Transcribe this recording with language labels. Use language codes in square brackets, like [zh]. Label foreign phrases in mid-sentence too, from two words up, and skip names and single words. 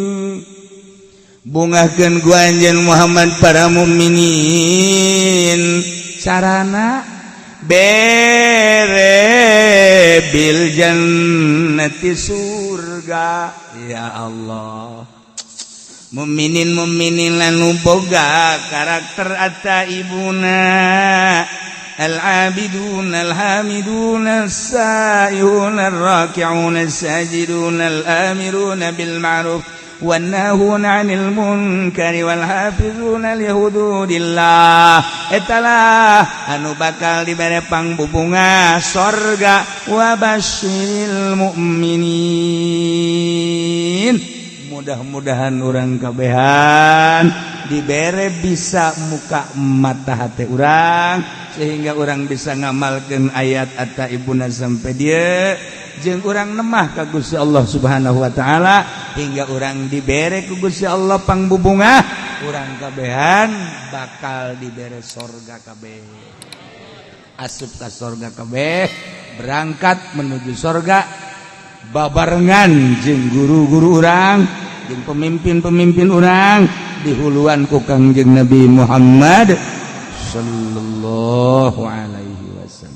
[su] bungahkeun ku anjeun Muhammad para mukminin sarana bere [ar] بالجنة [su] surga. Ya Allah, mukminin lanu boga karakter [ar] at-taibuna العابدون الحامدون السائحون الراكعون الساجدون الآمرون بالمعروف والناهون عن المنكر والحافظون لحدود الله. Etalah anu bakal dibere pangbubungan sorga. وبشر المؤمنين, mudah-mudahan urang kabehan dibere bisa muka mata hati urang sehingga urang bisa ngamalkeun ayat at-taibuna sampai dia jeung urang nemah ka Gusti Allah سبحانه وتعالى hingga urang dibere ku Gusti Allah pangbubungah urang kabehan bakal dibere sorga kabeh. Asup ka sorga kabeh, berangkat menuju sorga babarengan jeung guru-guru urang jeung pemimpin-pemimpin urang dihuluan ku Kangjeng Nabi Muhammad صلى الله عليه وسلم.